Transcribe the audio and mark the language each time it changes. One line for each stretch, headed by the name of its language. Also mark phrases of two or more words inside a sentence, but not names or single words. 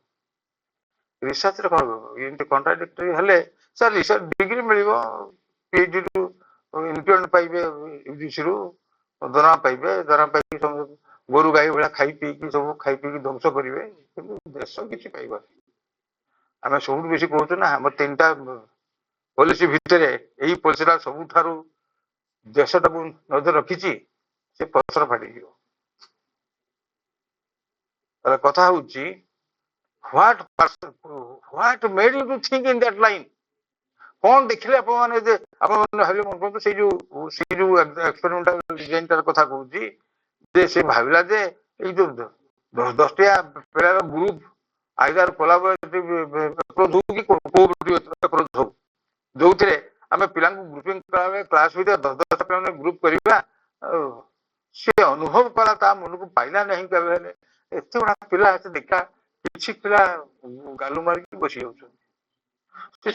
Odia: ରିସର୍ଚ୍ଚରେ କଣ ଏମିତି କଣ୍ଟ୍ରାଡିକ୍ଟରୀ ହେଲେ ସାର୍
English: research degree
Odia: ମିଳିବ,
English: PhD increment
Odia: ପାଇବେ, ୟୁଜିସିରୁ ଦରମା ପାଇବେ, ଦରମା ପାଇକି ସବୁ ଗୋରୁ ଗାଈ ଭଳିଆ ଖାଇ ପିଇକି ସବୁ ଖାଇ ପିଇକି ଧ୍ୱଂସ କରିବେ, କିନ୍ତୁ ଦେଶ କିଛି ପାଇବନି। ଆମେ ସବୁଠୁ ବେଶୀ କହୁଛୁ ନା ଆମର 3ଟା ପଲିସି ଭିତରେ ଏଇ ପଲିସିଟା ସବୁଠାରୁ ଦେଶଟାକୁ ନଜର ରଖିଛି, ସେ ପଥର ଫାଟିଯିବ। କଥା ହଉଛି
English: what made you to think in that line?
Odia: କଣ ଦେଖିଲେ ଆପଣ ମାନେ ଯେ ଆପଣ ଭାବିଲେ ସେଇ ଯୋଉ
English: experimental design
Odia: କଥା କହୁଛି ଯେ ସେ ଭାବିଲା ଯେ ଏଇ ଯୋଉ 10ଟିଆ ପିଲାର ଗ୍ରୁପ
English: either collaborative approach
Odia: ହଉ କି
English: cooperative approach
Odia: ହଉ, ଯୋଉଥିରେ ଆମେ ପିଲାଙ୍କୁ ଗ୍ରୁପିଂ କଲାବେଳେ କ୍ଲାସ ଭିତରେ 10 ପିଲାମାନେ ଗ୍ରୁପ କରିବା, ସେ ଅନୁଭବ କଲା ତା ମନକୁ ପାଇଲା ନାହିଁ କେବେ ହେଲେ ଏତେ ଗୁଡା ପିଲା ଦେଖା କିଛି ପିଲା ଗାଲୁ ମାରିକି ବସି ଯାଉଛନ୍ତି।